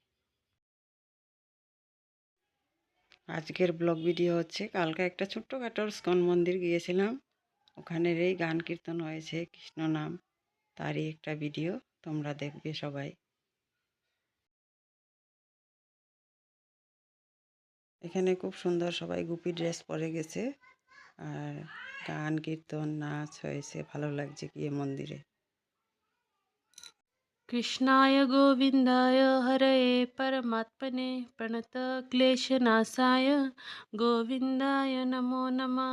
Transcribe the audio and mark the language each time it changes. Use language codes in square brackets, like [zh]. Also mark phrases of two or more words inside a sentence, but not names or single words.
[bn] আজকের [en] vlog video [bn] হচ্ছে, কালকে একটা ছোট্টখাটো ইস্কন মন্দির গিয়েছিলাম, ওখানের এই গান কীর্তন হয়েছে কৃষ্ণ নাম, তারই একটা ভিডিও তোমরা দেখবে সবাই। এখানে খুব সুন্দর সবাই গুপি ড্রেস পরে গেছে, আর গান কীর্তন নাচ হয়েছে, ভালো লাগছে গিয়ে মন্দিরে। [sa] कृष्णाय गोविन्दाय हरये परमात्मने प्रणतक्लेशनाशाय गोविन्दाय नमो नमः।